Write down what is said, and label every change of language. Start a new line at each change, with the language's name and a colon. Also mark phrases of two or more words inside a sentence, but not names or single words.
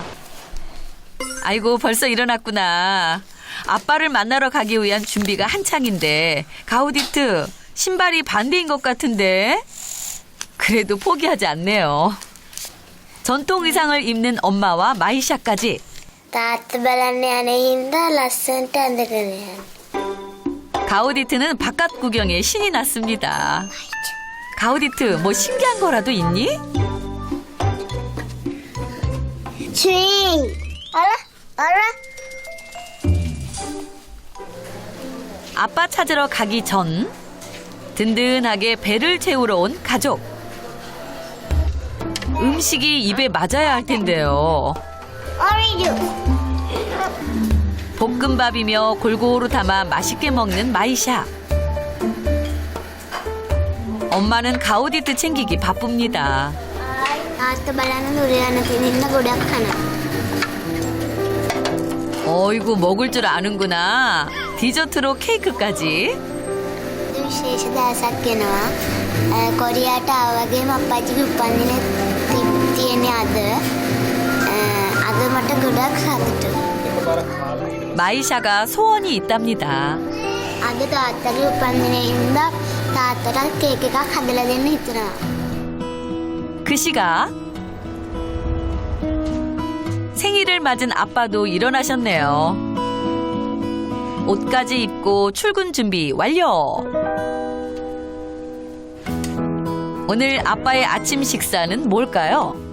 Korean: 아이고 벌써 일어났구나. 아빠를 만나러 가기 위한 준비가 한창인데 가우디트 신발이 반대인 것 같은데 그래도 포기하지 않네요. 전통 의상을 입는 엄마와 마이샤까지.
Sinhala: තාත්ත බලන්න යන හින්දා ලස්සනට ඇඳගෙන යන්න.
Korean: 가우디트는 바깥 구경에 신이 났습니다. 가우디트 뭐 신기한 거라도 있니? 스윙! 알아? 아빠 찾으러 가기 전 든든하게 배를 채우러 온 가족. 음식이 입에 맞아야 할 텐데요. 오리주! 볶음밥이며 골고루 담아 맛있게 먹는 마이샤. 엄마는 가우디트 챙기기 바쁩니다.
Sinhala: තාත්ත බලන්න දුර යන කෙනෙක්ද ගොඩක් කනවා.
Korean: 어이구 먹을 줄 아는구나. 디저트로 케이크까지.
Sinhala: විශේෂ දවසක් වෙනවා. කොරියාට ආවගේම අප්පච්චිගේ උපන්දින තියෙන්නේ අද මට ගොඩක් සතුටුයි.
Korean: 마이샤가 소원이 있답니다.
Sinhala: අද තාත්තගේ උපන්දිනේ ඉඳලා තාත්තට කේක් එකක් හදලා දෙන්න හිතනවා.
Korean: 그 시각 생일을 맞은 아빠도 일어나셨네요. 옷까지 입고 출근 준비 완료. 오늘 아빠의 아침 식사는 뭘까요?